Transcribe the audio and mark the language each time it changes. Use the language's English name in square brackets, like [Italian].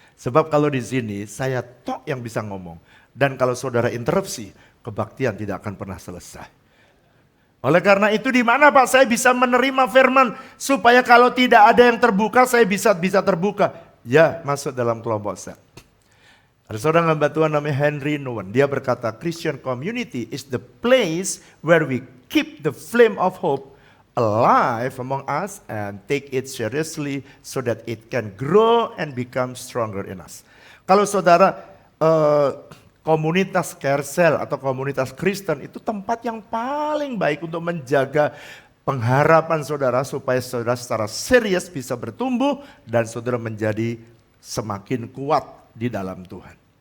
[Indonesian] Sebab kalau di sini saya tok yang bisa ngomong. Dan kalau saudara interupsi, kebaktian tidak akan pernah selesai. Oleh karena itu di mana Pak saya bisa menerima firman supaya kalau tidak ada yang terbuka saya bisa terbuka. Ya, masuk dalam kelompok sel. Ada seorang hamba Tuhan namanya Henry Nouwen. Dia berkata, [English] Christian community is the place where we keep the flame of hope alive among us and take it seriously so that it can grow and become stronger in us. [Indonesian] Kalau saudara komunitas Kersel atau komunitas Kristen itu tempat yang paling baik untuk menjaga pengharapan saudara supaya saudara secara serius bisa bertumbuh dan saudara menjadi semakin kuat di dalam Tuhan.